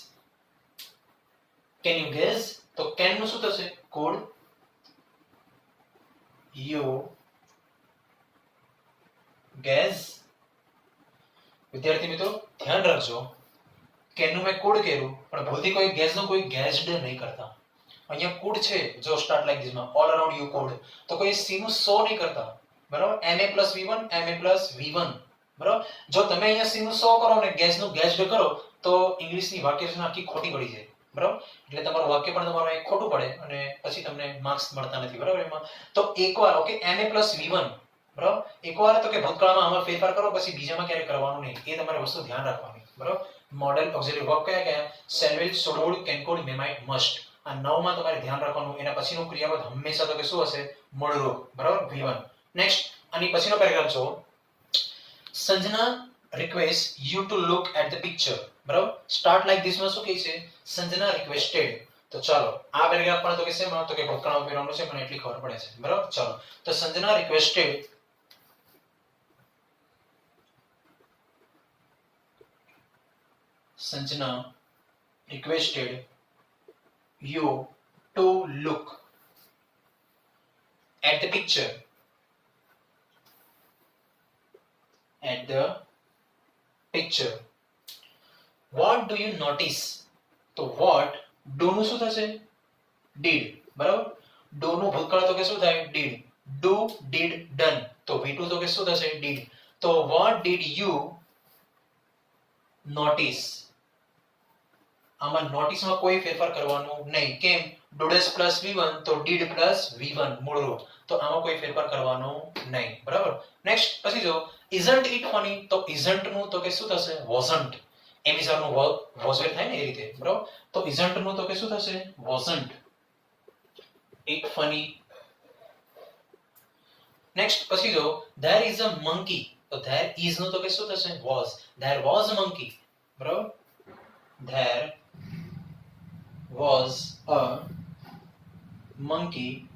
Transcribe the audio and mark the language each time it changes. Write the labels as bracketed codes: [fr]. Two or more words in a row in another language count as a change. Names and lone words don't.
[en] can you guess [gu] તો can નું શું થશે [en] could you guess [gu] વિદ્યાર્થી મિત્રો ધ્યાન રાખજો can નું મેં could કર્યું પણ ભૂલથી કોઈ guess નું કોઈ guessed નહીં કરતા અહીંયા could છે જો [en] start like this [gu] માં [en] all around you could [gu] તો કોઈ c નું so નહીં કરતા બરાબર ma + v1 ma + v1 બરાબર જો તમે અહીંયા c નું so કરો ને guess નું guessed કરો તો ઇંગ્લિશની વાક્ય રચના આખી ખોટી પડી જાય બરાબર એટલે તમારું વાક્ય પણ તમારું અહીં ખોટું પડે અને પછી તમને માર્ક્સ મળતા નથી બરાબર એમાં તો એકવાર ઓકે ma + v1 બરાબર એકવાર તો કે ભૂતકાળમાં આમાં ફેરફાર કરો પછી બીજામાં ક્યારે કરવાનું નહીં એ તમારે વસ્તુ ધ્યાન રાખવાની બરાબર [en] modal auxiliary verb [gu] કયા કયા [en] shall will should would can could may might must [gu] આ નવમાં તમારે ધ્યાન રાખવાનું એના પછીનું ક્રિયાપદ હંમેશા તો કે શું હશે મૂળરૂપ બરાબર v1 નેક્સ્ટ આની પછીનો પેરેગ્રાફ જો સંજના [en] request you to look at the picture [gu] બરાબર [en] start like this [gu] માં શું કહે છે સંજના રિક્વેસ્ટેડ તો ચાલો આ પેરેગ્રાફ પણ તો કે છે માં તો કે ભૂતકાળમાં ફેરવવાનું છે પણ એટલી ખબર પડે છે બરાબર ચાલો તો સંજના રિક્વેસ્ટેડ [en] Sanjana requested you to look at the picture. What do you notice? [gu] તો [en] what do [gu] નું શું થશે did બરાબર do નું ભૂતકાળ તો કે શું થાય [en] did do did done [gu] તો v2 તો કે શું થશે did તો [en] what did you [gu] notice આમાં નોટિસ માં કોઈ ફેરફાર કરવાનો નહીં કેમ ડોડેસ પ્લસ v1 તો did પ્લસ v1 મૂળરૂપ તો આમાં કોઈ ફેરફાર કરવાનો નહીં બરાબર નેક્સ્ટ પછી જો [en] isn't it funny [gu] તો isn't નું તો કે શું થશે wasn't એમિઝર નું [en] was were [gu] થાય ને એ રીતે બરાબર તો isn't નું તો કે શું થશે [en] wasn't it funny [gu] નેક્સ્ટ પછી જો [en] there is a monkey તો there is [gu] નું તો કે શું થશે [en] was there was a monkey બરાબર there was a monkey